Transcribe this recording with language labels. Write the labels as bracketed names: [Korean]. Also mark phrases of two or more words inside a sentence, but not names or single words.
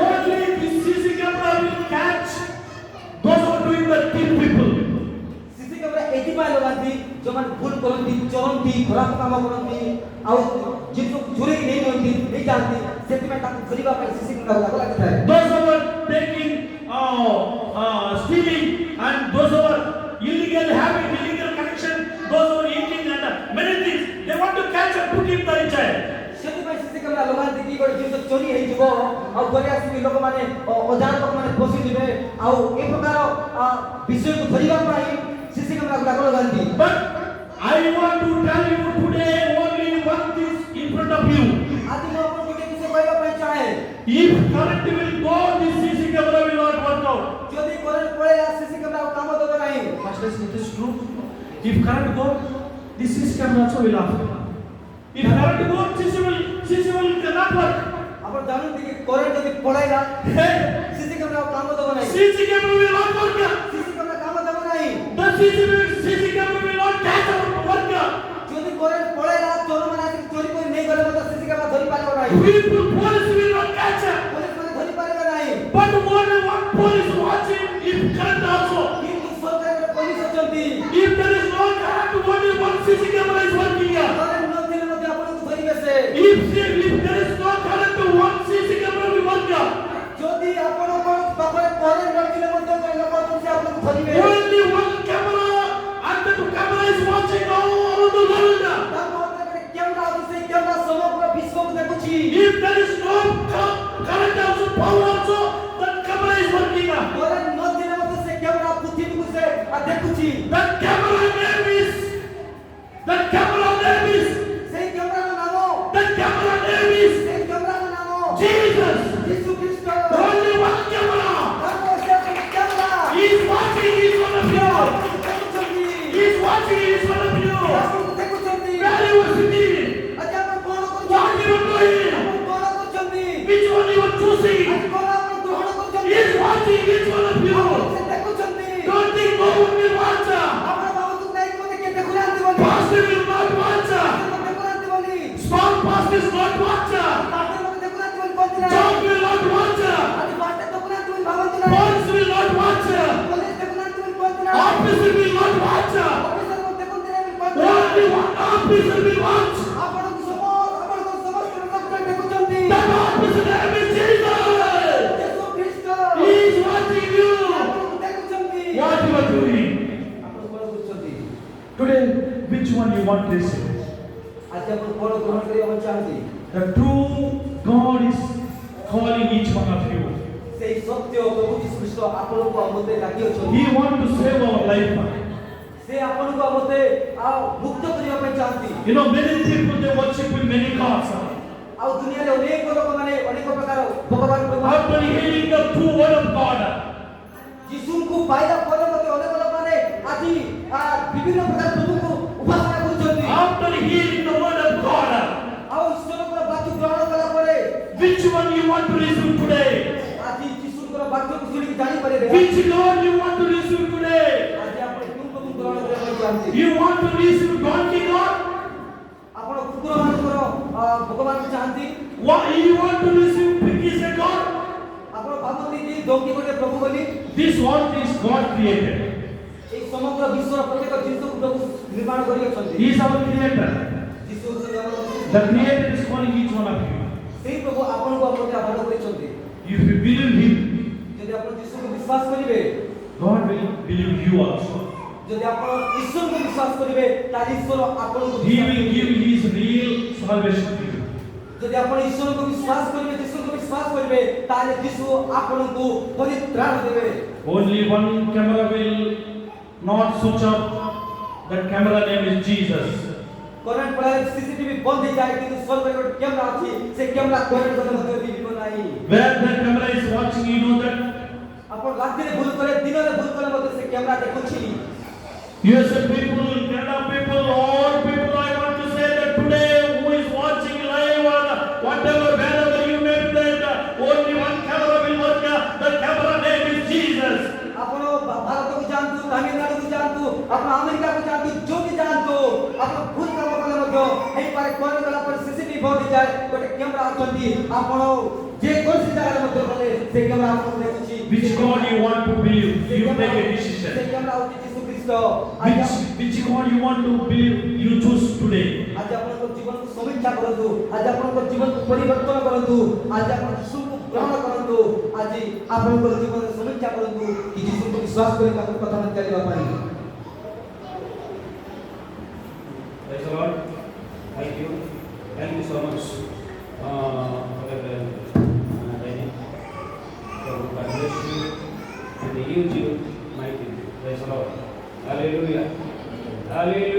[English] Only this CC camera will catch those who are doing the kill people. CC camera [Odia] ଏଥିପାଇଁ ଲଗାନ୍ତି ଯେଉଁମାନେ ଭୁଲ କରନ୍ତି, ଚୋରନ୍ତି, ଖରାପ କାମ କରନ୍ତି, ଆଉ ଜିନିଷକୁ ଚୋରେଇ ନେଇଯାଆନ୍ତି, ସେଥିପାଇଁ ତାଙ୍କୁ ଧରିବା ପାଇଁ [English] CC camera [Odia] ଲାଗିଥାଏ। [English] Those who are taking, stealing, and those who are having illegal connection, those who are eating and many things, they want to catch and put in the jail. [Odia] ସେଥିପାଇଁ [English] CC camera [Odia] ଲଗାନ୍ତି କି ଗୋଟେ ଜିନିଷ ଚୋରି ହେଇଯିବ ଆଉ ଘରେ ଆସିକି ଲୋକମାନେ ଅଜାଣ ଲୋକମାନେ ପଶିଯିବେ ଆଉ ଏ ପ୍ରକାର ବିଷୟକୁ ଧରିବା ପାଇଁ [English] CC camera [Odia] ଲଗାନ୍ତି। [English] But I want to tell you today only one thing in front of you. [Odia] ଆଜି ମୁଁ ଆପଣଙ୍କୁ ଗୋଟେ ଜିନିଷ କହିବା ପାଇଁ ଚାହେଁ। [English] If current will go, this CC camera will not work out. [Odia] ଯଦି କରେଣ୍ଟ ପଳେଇଲା [English] CC camera [Odia] ଆଉ କାମ ଦେବ ନାହିଁ। [English] Pastor, it is true. If current go, this CC camera also will off. If current go, CC will cannot work. [Odia] ଆପଣ ଜାଣନ୍ତି କି କରେଣ୍ଟ ଯଦି ପଳେଇଲା [English] CC camera [Odia] ଆଉ କାମ ଦେବ ନାହିଁ। [English] CC camera will not work. CC camera [Odia] କାମ ଦେବ ନାହିଁ। [English] The CC camera will not catch our work. [Odia] ଯଦି କରେଣ୍ଟ ପଳେଇଲା ଚୋରମାନେ ଆସିକି ଚୋରି କରି ନେଇ ଗଲେ ମଧ୍ୟ [English] CC camera [Odia] ଧରି ପାରିବ ନାହିଁ। [English] Police will not catch. [Odia] ପୋଲିସ ମାନେ ଧରି ପାରିବେ ନାହିଁ। [English] But more than one police watching if current also. [Odia] କିନ୍ତୁ ସରକାରର ପୋଲିସ ଅଛନ୍ତି। [English] If there is no current, only one CC camera is working here. [Odia] କରେଣ୍ଟ ନଥିଲେ ମଧ୍ୟ ଆପଣଙ୍କୁ ଧରିବେ ସେ। [English] If there is no current, one CC camera will work here. [Odia] ଯଦି ଆପଣଙ୍କ ପାଖରେ କରେଣ୍ଟ ନଥିଲେ ମଧ୍ୟ ଲୋକ ଅଛନ୍ତି ଆପଣଙ୍କୁ ଧରିବେ। [English] Only one camera, and the camera is watching all the world. [Odia] ତା ପାଖରେ ଗୋଟେ କ୍ୟାମେରା ଅଛି, ସେଇ କ୍ୟାମେରା ସମଗ୍ର ବିଶ୍ୱକୁ ଦେଖୁଛି। [English] If there is no current also, power also, that camera is working. [Odia] କରେଣ୍ଟ ନଥିଲେ ମଧ୍ୟ ସେ କ୍ୟାମେରା ପୃଥିବୀକୁ ସେ ଦେଖୁଛି। [English] That camera name is, [Odia] ସେଇ କ୍ୟାମେରାର ନାମ ସେଇ କ୍ୟାମେରାର ନାମ [English] Jesus. [Odia] ଯୀଶୁ ଖ୍ରୀଷ୍ଟ। [English] Only one camera. [Odia] ତାଙ୍କ ସେ କ୍ୟାମେରା [English] He is watching each one of you. [Odia] ଦେଖୁଛନ୍ତି। [English] He is watching each one of you. [Odia] ଆପଣଙ୍କୁ ଦେଖୁଛନ୍ତି। [English] Where you are sitting, [Odia] ଆଜି ଆପଣ କଣ [English] what [Odia] କରୁଛନ୍ତି? [English] you are doing, [Odia] ଆପଣ କଣ କରୁଛନ୍ତି? [English] which one you are choosing. [Odia] ଆଜି କଣ ଆପଣ ଗ୍ରହଣ [English] He [Odia] କରୁଛନ୍ତି? [English] is watching each one of you. [Odia] ସେ ଦେଖୁଛନ୍ତି। [English] Don't think no one will watch. [Odia] ଆପଣ ଭାବନ୍ତୁ ନାହିଁ ମୋତେ କିଏ ଦେଖୁନାହାନ୍ତି ବୋଲି। [English] Pastor will not watch. [Odia] ମୋତେ ଦେଖୁନାହାନ୍ତି ବୋଲି। [English] Small pastor is not watch. [Odia] ପାଷ୍ଟର ମୋତେ ଦେଖୁନାହାନ୍ତି ବୋଲି କହନ୍ତି ନାହିଁ। [English] John will not watch. [Odia] ଆଜି ପାଷ୍ଟର ଦେଖୁନାହାନ୍ତି ବୋଲି ଭାବନ୍ତୁ ନାହିଁ। [English] Police will not watch. [Odia] ପୋଲିସ ଦେଖୁନାହାନ୍ତି ବୋଲି କହନ୍ତି ନାହିଁ। [English] Officer will not watch. [Odia] ଅଫିସର ମୋତେ ଦେଖନ୍ତି ନାହିଁ ବୋଲି କହନ୍ତି [English] Only [Odia] ନାହିଁ। [English] one officer will watch. [Odia] ଆପଣଙ୍କୁ ସମସ୍ତ ଲୋକମାନେ ଦେଖୁଛନ୍ତି। [English] That officer name is Jesus. [Odia] ଯୀଶୁ ଖ୍ରୀଷ୍ଟ [English] He is watching you. [Odia] ଆପଣଙ୍କୁ ଦେଖୁଛନ୍ତି। [English] What you are doing [Odia] ଆପଣ କଣ କରୁଛନ୍ତି? [English] today? Which one you want to receive? [Odia] ଆଜି ଆପଣ କଣ ଗ୍ରହଣ କରିବାକୁ ଚାହାନ୍ତି? [English] The true God is calling each one of you. [Odia] ସେଇ ସତ୍ୟ ପ୍ରଭୁ ଯୀଶୁ ଖ୍ରୀଷ୍ଟ ଆପଣଙ୍କୁ ଆଉ ମୋତେ ଡାକି ଅଛନ୍ତି। [English] He wants to save our life. [Odia] ସେ ଆପଣଙ୍କୁ ଆଉ ମୋତେ ଆଉ ମୁକ୍ତ କରିବା ପାଇଁ ଚାହାନ୍ତି। [English] You know, many people they worship with many gods. [Odia] ଆଉ ଦୁନିଆରେ ଅନେକ ଲୋକମାନେ ଅନେକ ପ୍ରକାର ଭଗବାନଙ୍କୁ [English] After hearing the true word of God, [Odia] ଯୀଶୁଙ୍କୁ ପାଇଲା ପରେ ମଧ୍ୟ ଅନେକ ଲୋକମାନେ ଆଜି ବିଭିନ୍ନ ପ୍ରକାର ପ୍ରଭୁଙ୍କୁ ଉପାସନା କରୁଛନ୍ତି। [English] after hearing the word of God, [Odia] ଆଉ ଈଶ୍ୱରଙ୍କର ବାକ୍ୟ ଗ୍ରହଣ କଲା ପରେ [English] which one you want to receive today? [Odia] ଆଜି ଯୀଶୁଙ୍କର ବାକ୍ୟକୁ ଶୁଣିକି ଜାଣିପାରିବେ [English] Which Lord you want to receive today? [Odia] ଆଜି ଆପଣ କେଉଁ ପ୍ରଭୁ ଗ୍ରହଣ କରିବା ପାଇଁ ଚାହାନ୍ତି? [English] You want to receive donkey God? [Odia] ଆପଣ କୁକୁରମାନଙ୍କର ଭଗବାନଙ୍କୁ ଚାହାନ୍ତି? [English] What you want to receive piggies God? [Odia] ଆପଣ ଭାବନ୍ତି କି ଡୋଙ୍କି ଗୋଟେ ପ୍ରଭୁ ବୋଲି? [English] This what is God created. [Odia] ଏଇ ସମଗ୍ର ବିଶ୍ୱର ପ୍ରତ୍ୟେକ ଜିନିଷକୁ ପ୍ରଭୁ ନିର୍ମାଣ କରି ଅଛନ୍ତି। [English] He is our creator. [Odia] ଯୀଶୁ ହେଉଛନ୍ତି ଆମର [English] The creator is calling each one of you. [Odia] ସେଇ ପ୍ରଭୁ ଆପଣଙ୍କୁ ଆପଣଙ୍କୁ ଆହ୍ୱାନ କରିଛନ୍ତି। [English] If you believe him, [Odia] ଯଦି ଆପଣ ଯୀଶୁକୁ ବିଶ୍ୱାସ କରିବେ, [English] God will believe you also. [Odia] ଯଦି ଆପଣ ଈଶ୍ୱରଙ୍କୁ ବିଶ୍ୱାସ କରିବେ, ତାହେଲେ ଈଶ୍ୱର ଆପଣଙ୍କୁ [English] He will give his real salvation to you. [Odia] ଯଦି ଆପଣ ଈଶ୍ୱରଙ୍କୁ ବିଶ୍ୱାସ କରିବେ, ଯୀଶୁଙ୍କୁ ବିଶ୍ୱାସ କରିବେ, ତାହେଲେ ଯୀଶୁ ଆପଣଙ୍କୁ ପରିତ୍ରାଣ ଦେବେ। [English] Only one camera will not switch off That camera name is Jesus. [Odia] କରେଣ୍ଟ ପଳାଏ ସିସିଟିଭି ବନ୍ଦ ହେଇଯାଏ କିନ୍ତୁ ସ୍ୱର୍ଗରେ ଗୋଟେ କ୍ୟାମେରା ଅଛି ସେ କ୍ୟାମେରା କରେଣ୍ଟ ଗଲେ ମଧ୍ୟ ଲିଭିବ ନାହିଁ [English] Where that camera is watching, you know that? [Odia] ଆପଣ ରାତିରେ ଭୁଲ କଲେ ଦିନରେ ଭୁଲ କଲେ ମଧ୍ୟ ସେ କ୍ୟାମେରା ଦେଖୁଛି [English] USA people, Canada people, all people, I want to say that today, who is watching live or whatever, wherever you may be, that only one camera will work. The camera name is Jesus. [Odia] ଆପଣ ଭାରତକୁ ଯାଆନ୍ତୁ ତାମିଲନାଡୁକୁ ଯାଆନ୍ତୁ ଆପଣ ଆମେରିକାକୁ ଯାଆନ୍ତୁ ଯୋଉଠି ଯାଆନ୍ତୁ ଆପଣ ଭୁଲ କାମ କଲେ ମଧ୍ୟ ହେଇପାରେ କରେଣ୍ଟ ଗଲା ପରେ ସିସିଟିଭି ବନ୍ଦ ହେଇଯାଏ ଗୋଟେ କ୍ୟାମେରା ଅଛନ୍ତି ଆପଣ ଯେ କୌଣସି ଜାଗାରେ ମଧ୍ୟ ଗଲେ ସେ କ୍ୟାମେରା ଆପଣଙ୍କୁ ଦେଖୁଛି [English] Which God you want to believe? You take a [Odia] ସେ [English] decision. [Odia] କ୍ୟାମେରା ହେଉଛି ଯୀଶୁ ଖ୍ରୀଷ୍ଟ [English] Which God you want to believe? You choose today. [Odia] ଆଜି ଆପଣଙ୍କ ଜୀବନକୁ ସମୀକ୍ଷା କରନ୍ତୁ ଆଜି ଆପଣଙ୍କ ଜୀବନକୁ ପରିବର୍ତ୍ତନ କରନ୍ତୁ ଆଜି ଆପଣ ଯୀଶୁଙ୍କୁ ଗ୍ରହଣ କରନ୍ତୁ ଆଜି ଆପଣଙ୍କ ଜୀବନରେ ସମୀକ୍ଷା କରନ୍ତୁ କି ଯୀଶୁଙ୍କୁ ବିଶ୍ୱାସ କରି ତାଙ୍କ କଥା ମାନି ଚାଲିବା ପାଇଁ [English] Praise the Lord. Thank you so much for the training. So God bless you and use you mightily. Praise the Lord. Hallelujah.